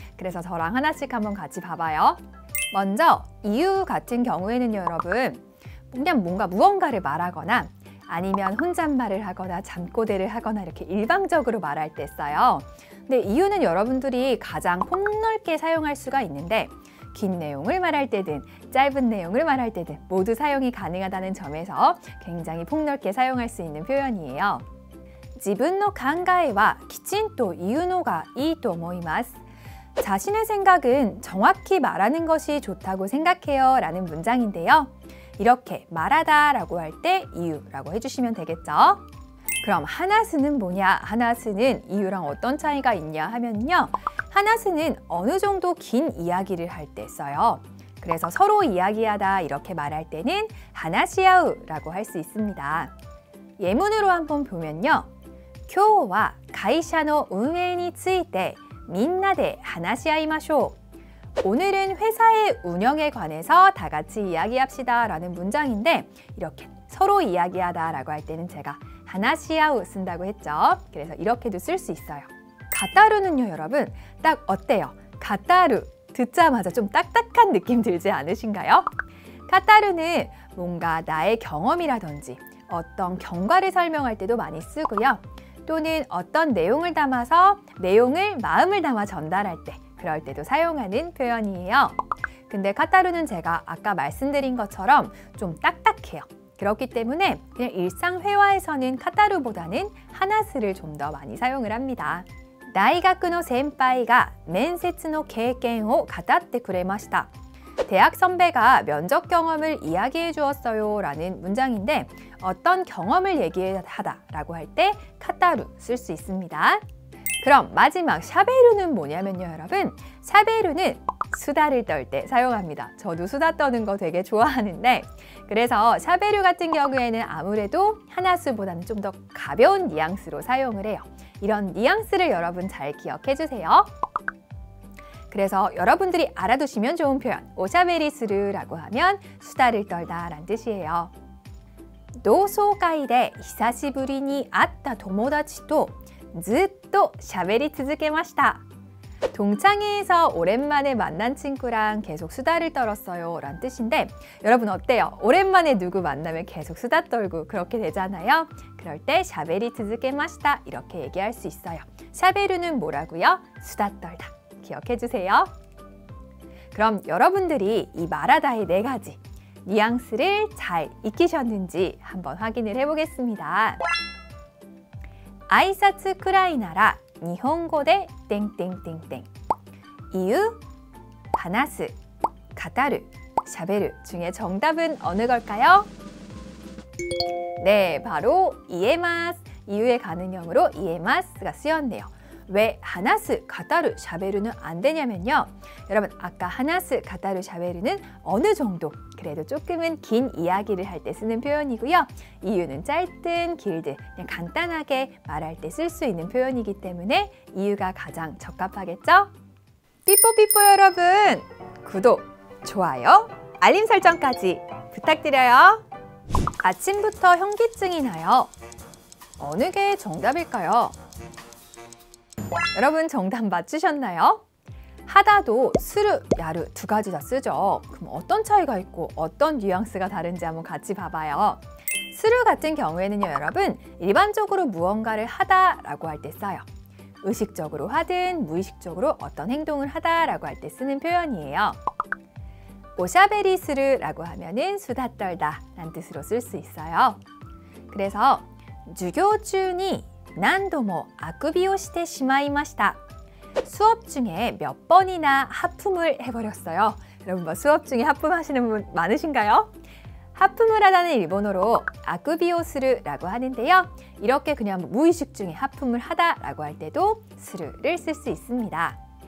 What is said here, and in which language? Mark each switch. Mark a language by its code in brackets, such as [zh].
[ko] 그래서 저랑 하나씩 한번 같이 봐봐요. 먼저 이유 같은 경우에는 여러분 그냥 뭔가 무언가를 말하거나 아니면 혼잣말을 하거나 잠꼬대를 하거나 이렇게 일방적으로 말할 때 써요. 근데 이유는 여러분들이 가장 폭넓게 사용할 수가 있는데 긴 내용을 말할 때든 짧은 내용을 말할 때든 모두 사용이 가능하다는 점에서 굉장히 폭넓게 사용할 수 있는 표현이에요. [ja] 自分の考えはきちんと言うのがいいと思います. [ko] 자신의 생각은 정확히 말하는 것이 좋다고 생각해요 라는 문장인데요. 이렇게 말하다 라고 할 때 이유라고 해주시면 되겠죠. 그럼 하나스는 뭐냐? 하나스는 이유랑 어떤 차이가 있냐 하면요. 하나스는 어느 정도 긴 이야기를 할 때 써요. 그래서 서로 이야기하다 이렇게 말할 때는 하나시아우라고 할 수 있습니다. 예문으로 한번 보면요. [ja] 今日は会社の運営についてみんなで話し合いましょう. [ko] 오늘은 회사의 운영에 관해서 다 같이 이야기합시다 라는 문장인데 이렇게 서로 이야기하다 라고 할 때는 제가 하나시아우 쓴다고 했죠. 그래서 이렇게도 쓸 수 있어요. 가타루는요 여러분 딱 어때요? 가타루 듣자마자 좀 딱딱한 느낌 들지 않으신가요? 가타루는 뭔가 나의 경험이라든지 어떤 경과를 설명할 때도 많이 쓰고요. 또는 어떤 내용을 담아서 내용을 마음을 담아 전달할 때 그럴 때도 사용하는 표현이에요. 근데 카타루는 제가 아까 말씀드린 것처럼 좀 딱딱해요. 그렇기 때문에 그냥 일상 회화에서는 카타루보다는 하나스를 좀 더 많이 사용을 합니다. [ja] 大学の先輩が面接の経験を語ってくれました. [ko] 대학 선배가 면접 경험을 이야기해 주었어요 라는 문장인데 어떤 경험을 얘기하다 라고 할 때 카타루 쓸 수 있습니다. 그럼 마지막 샤베루는 뭐냐면요 여러분 샤베루는 수다를 떨 때 사용합니다. 저도 수다 떠는 거 되게 좋아하는데 그래서 샤베루 같은 경우에는 아무래도 하나스보다는 좀 더 가벼운 뉘앙스로 사용을 해요. 이런 뉘앙스를 여러분 잘 기억해 주세요. 그래서 여러분들이 알아두시면 좋은 표현 오샤베리스르라고 하면 수다를 떨다 라는 뜻이에요. [ja] 同窓会で久しぶりに会った友達とずっと喋り続けました. [ko] 동창회에서 오랜만에 만난 친구랑 계속 수다를 떨었어요 라는 뜻인데 여러분 어때요? 오랜만에 누구 만나면 계속 수다 떨고 그렇게 되잖아요. 그럴 때 샤베리 트즈게마시다 이렇게 얘기할 수 있어요. 샤베르는 뭐라고요? 수다 떨다. 기억해 주세요. 그럼 여러분들이 이 말하다의 4가지 뉘앙스를 잘 익히셨는지 한번 확인을 해보겠습니다. [ja] 挨拶くらいなら日本語で [ko] 땡땡땡땡 이유, 話す, 語る, しゃべる 중에 정답은 어느 걸까요? 네, 바로 이에마스. 이유의 가능형으로 이에마스가 쓰였네요. 왜 하나스, 가타루, 샤베르는 안 되냐면요. 여러분 아까 하나스, 가타루, 샤베르는 어느 정도 그래도 조금은 긴 이야기를 할 때 쓰는 표현이고요. 이유는 짧든 길든 그냥 간단하게 말할 때 쓸 수 있는 표현이기 때문에 이유가 가장 적합하겠죠? 삐뽀삐뽀 여러분! 구독, 좋아요, 알림 설정까지 부탁드려요. 아침부터 현기증이 나요. 어느 게 정답일까요? 여러분 정답 맞추셨나요? 하다도 스르, 야르 2가지 다 쓰죠. 그럼 어떤 차이가 있고 어떤 뉘앙스가 다른지 한번 같이 봐봐요. 스르 같은 경우에는요 여러분 일반적으로 무언가를 하다라고 할 때 써요. 의식적으로 하든 무의식적으로 어떤 행동을 하다라고 할 때 쓰는 표현이에요. 오샤베리 스르라고 하면은 수다 떨다 라는 뜻으로 쓸 수 있어요. 그래서 [ja] 授業中に何度もあくびをしてしまいました. [ko] 수업 중에 몇 번이나 하품을 해버렸어요. 여러분 뭐 수업 중에 하품하시는 분 많으신가요? 하품을 하다는 일본어로 아쿠비오스르라고 하는데요. 이렇게 그냥 무의식 중에 하품을 하다라고 할 때도 스르를 쓸 수 있습니다.